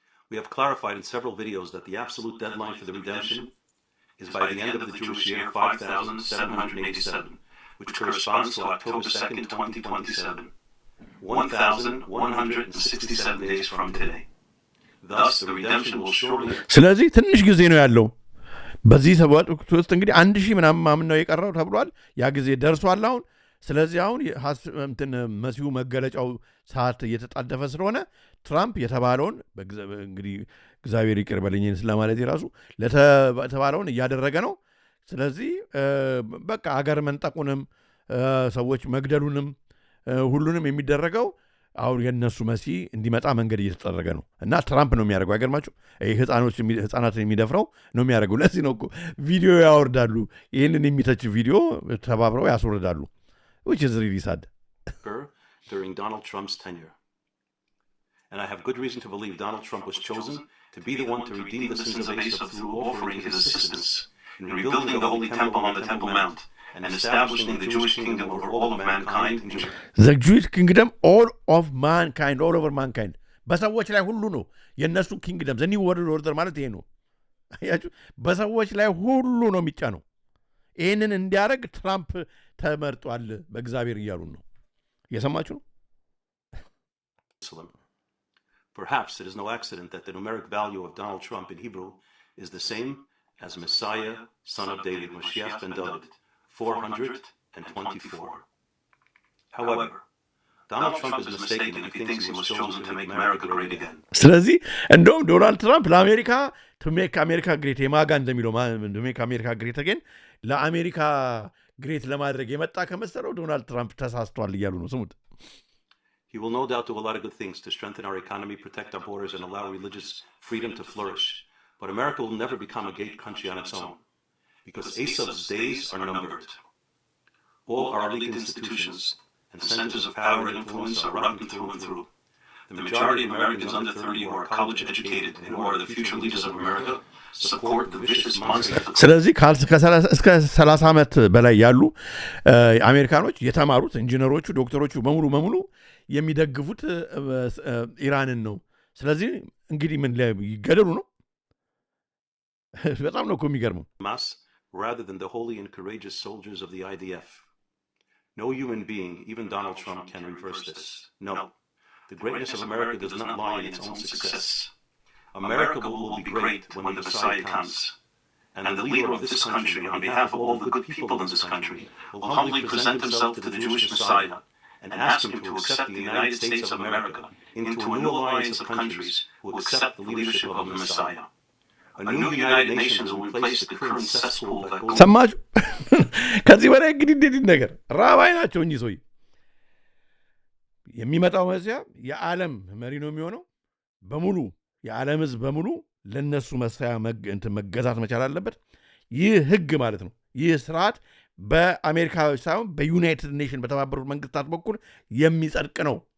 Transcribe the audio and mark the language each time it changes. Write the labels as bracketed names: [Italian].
[English] We have clarified in several videos that the absolute deadline for the redemption is by the end of the Jewish year 5787, which corresponds to October 2nd, 2027, 1167 days from today. Thus, the redemption will surely... [Amharic] ስለዚህ ትንሽ ጊዜ ነው ያለው። በዚህ ሰባት ውስጥ እንግዲህ 1000 ምናምን ነው የቀረው ተብሏል። ያ ጊዜ ደርሷል አሁን። ስለዚህ አሁን መሲሁ መገለጫው ሰዓት እየተጣደፈ ስለሆነ ትራምፕ የተባለውን እንግዲህ እግዚአብሔር ይቅር በለኝ ስለማለት የራሱ ለተባለውን እያደረገ ነው። ስለዚህ በቃ አገር መንጠቁንም ሰዎች መግደሉንም ሁሉንም የሚደረገው አሁን የነሱ መሲህ እንዲመጣ መንገድ እየተጠረገ ነው እና ትራምፕ ነው የሚያደርገው። አይገርማችሁ? ህፃናትን የሚደፍረው ነው የሚያደርገው። ለዚህ ነው እኮ ቪዲዮ ያወርዳሉ። ይህንን የሚተች ቪዲዮ ተባብረው ያስወርዳሉ። [English] which is really sad. During Donald Trump's tenure. And I have good reason to believe Donald Trump was chosen to be the one to redeem the sins of Esau through offering his assistance in rebuilding the Holy Temple on the Temple Mount and establishing the Jewish kingdom over all of mankind in Jerusalem. The Jewish kingdom all of mankind, all over mankind. [Amharic] በሰዎች ላይ ሁሉ ነው የነሱ ኪንግደም። ዘ ኒው ወርልድ ኦርደር ማለት ይሄ ነው። አያችሁ? በሰዎች ላይ ሁሉ ነው የሚጫነው። ይህንን እንዲያደርግ ትራምፕ ተመርጧል በእግዚአብሔር እያሉ ነው። እየሰማችሁ ነው። [English] Perhaps it is no accident that the numeric value of Donald Trump in Hebrew is the same as Messiah, son of David, Mashiach ben David, 424. However, Donald Trump is mistaken if he thinks he was chosen to make America great again. [Amharic] ስለዚህ እንደውም ዶናልድ ትራምፕ ለአሜሪካ [English] to make America great [Amharic] የማጋ እንደሚለው [English] to make America great again [Amharic] ለአሜሪካ ግሬት ለማድረግ የመጣ ከመሰለው ዶናልድ ትራምፕ ተሳስቷል እያሉ ነው። ስሙት። [English] He will no doubt do a lot of good things to strengthen our economy, protect our borders, and allow religious freedom to flourish. But America will never become a great country on its own, because Esau's days are numbered. All our legal institutions and centers of power and influence are rotten through and through. The majority of Americans under 30 who are college educated and who are the future leaders of America support the vicious monsters. [Amharic] ስለዚህ እስከ 30 ዓመት በላይ ያሉ አሜሪካኖች የተማሩት ኢንጂነሮቹ፣ ዶክተሮቹ በሙሉ የሚደግፉት ኢራንን ነው። ስለዚህ እንግዲህ ምን ይገደሉ ነው? በጣም ነው እኮ የሚገርመው። [English] Rather than the holy and courageous soldiers of the IDF. No human being, even Donald Trump, can reverse this. No. The greatness of America does not lie in its own success. America will be great when the Messiah comes. And the leader of this country, on behalf of all the good people in this country, will humbly present himself to the Jewish Messiah and ask him to accept the United States of America into a new alliance of countries who accept the leadership of the Messiah. A new United Nations will replace the current cesspool that goes... [Amharic] ሰማችሁ? ከዚህ በላይ እንግዲህ እንዴት ነገር ራባይ ናቸው እኚህ ሰውዬ። የሚመጣው መሲያ የዓለም መሪ ነው የሚሆነው። በሙሉ የዓለም ሕዝብ በሙሉ ለነሱ መሳያ መገዛት መቻል አለበት። ይህ ህግ ማለት ነው። ይህ ስርዓት በአሜሪካ ሳይሆን በዩናይትድ ኔሽን በተባበሩት መንግስታት በኩል የሚጸድቅ ነው።